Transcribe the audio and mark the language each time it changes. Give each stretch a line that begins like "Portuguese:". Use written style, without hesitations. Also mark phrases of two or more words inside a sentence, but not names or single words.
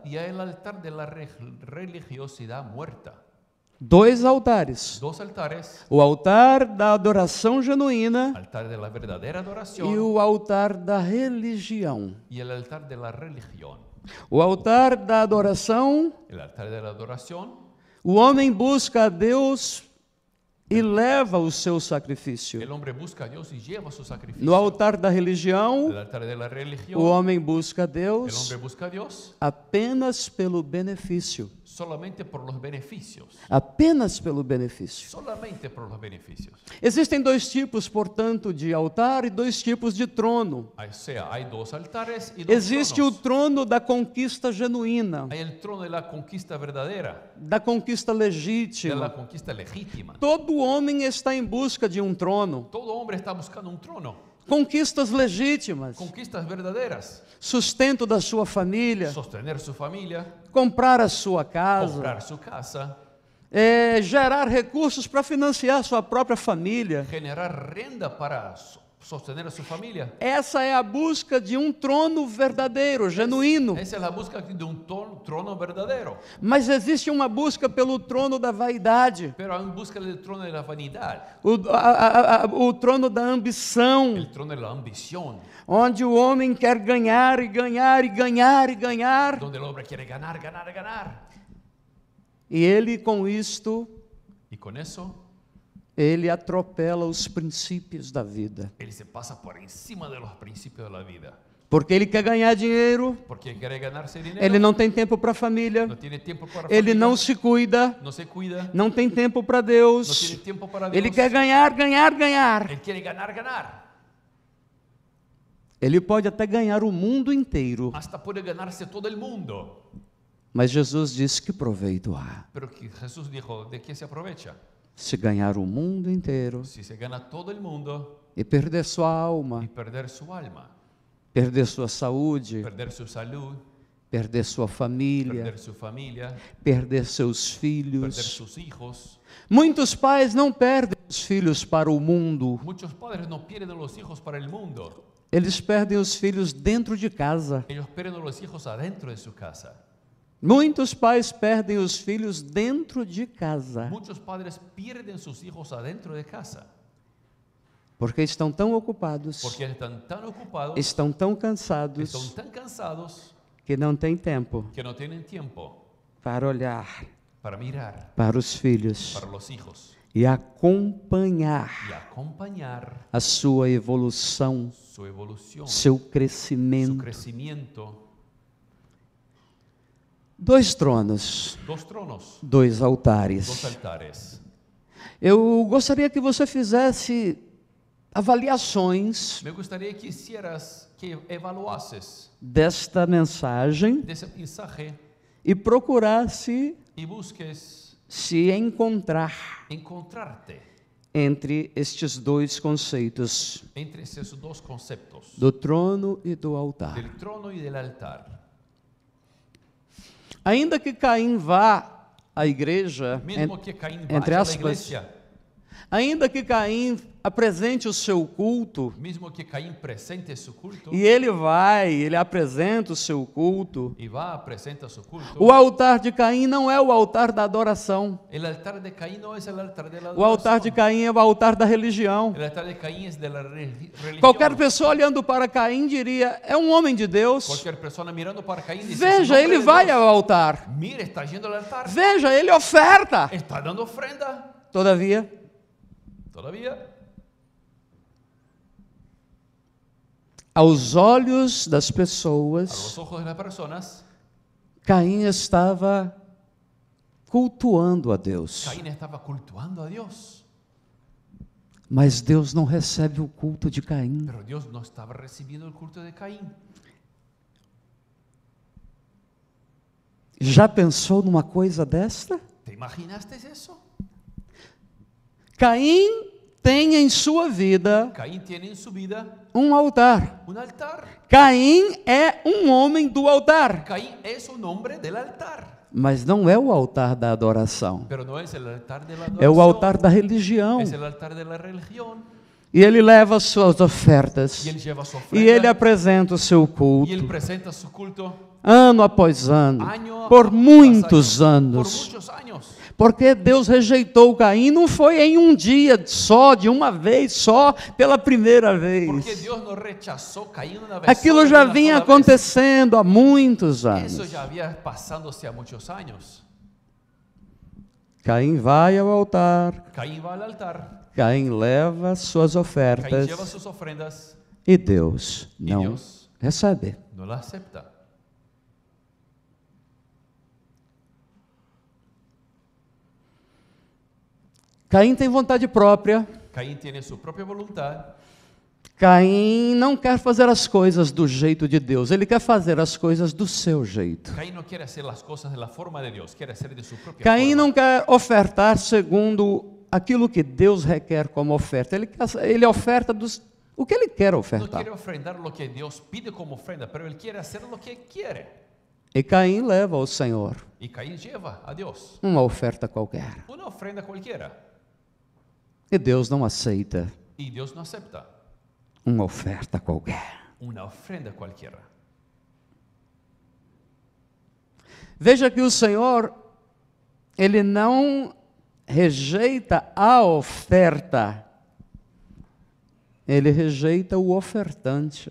Spanish: Y hay el altar de la religiosidad muerta.
Portuguese: Dois altares.
Spanish: Dos altares,
Portuguese: O altar da adoração genuína
Spanish: altar de la verdadera
Portuguese: e
Spanish: adoración
Portuguese: o altar da religião.
Spanish: y el altar de la religión.
Portuguese: O altar da adoração,
Spanish: El altar de la adoración,
Portuguese: o homem busca a Deus e leva o seu sacrifício.
Spanish: el hombre busca a Dios y lleva su sacrificio.
Portuguese: No altar da religião,
Spanish: El altar de la
Portuguese: o
Spanish: religión,
Portuguese: homem busca a
Spanish: el
Portuguese: Deus
Spanish: hombre busca a Dios
Portuguese: apenas pelo benefício.
Spanish: solamente por los beneficios.
Portuguese: Apenas pelo benefício.
Spanish: Solamente por los beneficios.
Portuguese: Existem dois tipos, portanto, de altar e dois tipos de trono.
Spanish: O sea, hay dos altares y dos
Portuguese: Existe o
Spanish: tronos.
Portuguese: trono da conquista genuína,
Spanish: Hay el trono de la conquista verdadera,
Portuguese: da conquista
Spanish: de la
Portuguese: legítima.
Spanish: conquista legítima.
Portuguese: Todo homem está em busca de um trono.
Spanish: Todo hombre está buscando un trono.
Portuguese: Conquistas legítimas,
Spanish: Conquistas verdaderas.
Portuguese: sustento da sua família,
Spanish: Sostener su familia,
Portuguese: comprar a sua casa,
Spanish: comprar su casa,
Portuguese: gerar recursos para financiar sua própria família.
Spanish: generar renta para sostener a su familia.
Portuguese: Essa é a busca de um trono verdadeiro, genuíno.
Spanish: Esa es la búsqueda de un trono verdadero.
Portuguese: Mas existe uma busca pelo trono da vaidade,
Spanish: Pero hay en busca del trono de la vanidad,
Portuguese: o trono da ambição,
Spanish: el trono de la ambición,
Portuguese: onde o homem quer ganhar e ganhar e ganhar e ganhar.
Spanish: donde el hombre quiere ganar, ganar, ganar.
Portuguese: E ele, com isto,
Spanish: Y con eso,
Portuguese: ele atropela os princípios da vida.
Spanish: él se pasa por encima de los principios de la vida.
Portuguese: Porque ele quer ganhar dinheiro,
Spanish: Porque quiere ganarse dinero,
Portuguese: ele não tem tempo para a família,
Spanish: no tiene tiempo para
Portuguese: ele
Spanish: familia,
Portuguese: não se cuida,
Spanish: no se cuida,
Portuguese: não tem tempo para
Spanish: no
Portuguese: Deus.
Spanish: tiene tiempo para Dios.
Portuguese: Ele quer ganhar, ganhar, ganhar.
Spanish: Él quiere ganar, ganar.
Portuguese: Ele pode até ganhar o mundo inteiro,
Spanish: Hasta puede ganarse todo el mundo.
Portuguese: mas Jesus disse que proveito há.
Spanish: Pero que Jesús dijo, ¿de qué se aprovecha?
Portuguese: Se ganhar o mundo inteiro
Spanish: Si se gana todo el mundo
Portuguese: e perder sua
Spanish: y
Portuguese: alma,
Spanish: perder su alma,
Portuguese: perder sua saúde,
Spanish: perder su salud,
Portuguese: perder sua família,
Spanish: perder su familia,
Portuguese: perder seus
Spanish: perder
Portuguese: filhos.
Spanish: sus hijos.
Portuguese: Muitos pais não perdem os filhos para o mundo,
Spanish: Muchos padres no pierden los hijos para el mundo.
Portuguese: eles perdem os filhos dentro de casa.
Spanish: Ellos pierden los hijos adentro de su casa.
Portuguese: Muitos pais perdem os filhos dentro de casa,
Spanish: Muchos padres pierden sus hijos adentro de casa
Portuguese: porque estão tão ocupados,
Spanish: porque están tan ocupados,
Portuguese: estão tão
Spanish: están
Portuguese: cansados,
Spanish: tan cansados
Portuguese: que não têm tempo
Spanish: que no tienen tiempo
Portuguese: para olhar
Spanish: para mirar
Portuguese: para os filhos
Spanish: para los hijos
Portuguese: e acompanhar
Spanish: y acompañar
Portuguese: a sua evolução,
Spanish: su evolución,
Portuguese: seu
Spanish: su
Portuguese: crescimento.
Spanish: crecimiento.
Portuguese: Dois tronos,
Spanish: Dos tronos,
Portuguese: dois
Spanish: dos
Portuguese: altares.
Spanish: altares.
Portuguese: Eu gostaria que você fizesse avaliações
Spanish: Me gustaría que hicieras, que evaluases
Portuguese: desta mensagem
Spanish: de ese mensaje
Portuguese: e procurasse
Spanish: y busques
Portuguese: se encontrar
Spanish: encontrarte
Portuguese: entre estes dois conceitos,
Spanish: entre esos dos conceptos,
Portuguese: do trono e do altar.
Spanish: del trono y del altar.
Portuguese: Ainda que Caim vá à igreja,
Spanish: Mismo que Caín
Portuguese: entre
Spanish: vaya a la
Portuguese: aspas,
Spanish: iglesia,
Portuguese: ainda que Caim apresente o seu culto,
Spanish: mismo que Caín presente su culto
Portuguese: e ele apresenta o seu culto,
Spanish: y va, presenta su culto,
Portuguese: o altar de Caim não é o altar da adoração.
Spanish: el altar de Caín no es el altar de la
Portuguese: O altar de
Spanish: adoración.
Portuguese: Caim é o altar da religião.
Spanish: El altar de Caín es de la religión.
Portuguese: Qualquer pessoa olhando para Caim diria: é um homem de Deus.
Spanish: Cualquier persona mirando para Caín dice,
Portuguese: Veja,
Spanish: "Es un hombre
Portuguese: ele
Spanish: de
Portuguese: vai
Spanish: Dios".
Portuguese: ao altar.
Spanish: Mira, está yendo al altar,
Portuguese: Veja, ele oferta.
Spanish: está dando ofrenda.
Portuguese: todavia,
Spanish: Todavía,
Portuguese: aos olhos das
Spanish: a
Portuguese: pessoas,
Spanish: los ojos de las personas,
Portuguese: Caim estava cultuando a Deus.
Spanish: Caín estaba cultuando a Dios.
Portuguese: Mas Deus não recebe o culto de Caim.
Spanish: Pero Dios no estaba recibiendo el culto de Caín.
Portuguese: Já pensou numa coisa desta?
Spanish: ¿Te imaginaste eso?
Portuguese: Caim tem em sua vida
Spanish: Caín tiene en su vida
Portuguese: um altar.
Spanish: un altar.
Portuguese: Caim é um homem do altar,
Spanish: Caín es un hombre del altar.
Portuguese: mas não é o altar da adoração.
Spanish: Pero no es el altar de la
Portuguese: É o
Spanish: adoración.
Portuguese: altar da religião.
Spanish: Es el altar de la religión.
Portuguese: E ele leva as suas ofertas.
Spanish: Y él lleva su
Portuguese: E
Spanish: ofrenda.
Portuguese: ele apresenta o seu
Spanish: Y
Portuguese: culto,
Spanish: él presenta su culto
Portuguese: ano após ano,
Spanish: año por tras
Portuguese: muitos
Spanish: año, por
Portuguese: anos.
Spanish: muchos años.
Portuguese: Porque Deus rejeitou Caim, não foi em um dia só, de uma vez só, pela primeira
Spanish: Porque
Portuguese: vez.
Spanish: Dios no rechazó Caín una vez
Portuguese: Aquilo
Spanish: sola,
Portuguese: já
Spanish: una
Portuguese: vinha
Spanish: sola vez.
Portuguese: acontecendo há muitos
Spanish: Eso
Portuguese: anos.
Spanish: ya había pasándose a muchos años.
Portuguese: Caim vai ao altar,
Spanish: Caín va al altar,
Portuguese: Caim leva suas
Spanish: Caín
Portuguese: ofertas
Spanish: lleva sus ofrendas
Portuguese: e Deus
Spanish: y
Portuguese: não
Spanish: Dios
Portuguese: recebe.
Spanish: no la acepta.
Portuguese: Caim tem vontade própria.
Spanish: Caín tiene su propia voluntad.
Portuguese: Caim não quer fazer as coisas do jeito de Deus, ele quer fazer as coisas do seu jeito.
Spanish: Caín no quiere hacer las cosas de la forma de Dios, quiere hacer de su propia
Portuguese: Caim
Spanish: forma.
Portuguese: não quer ofertar segundo aquilo que Deus requer como oferta. Ele oferta o que ele quer
Spanish: No
Portuguese: ofertar.
Spanish: quiere ofrendar lo que Dios pide como ofrenda, pero él quiere hacer lo que quiere.
Portuguese: E Caim leva ao Senhor
Spanish: Y Caín lleva a Dios
Portuguese: uma oferta qualquer.
Spanish: una ofrenda cualquiera.
Portuguese: E Deus não aceita
Spanish: Y Dios no acepta
Portuguese: uma oferta qualquer.
Spanish: una ofrenda cualquiera.
Portuguese: Veja que o Senhor, ele não rejeita a oferta, ele rejeita o ofertante.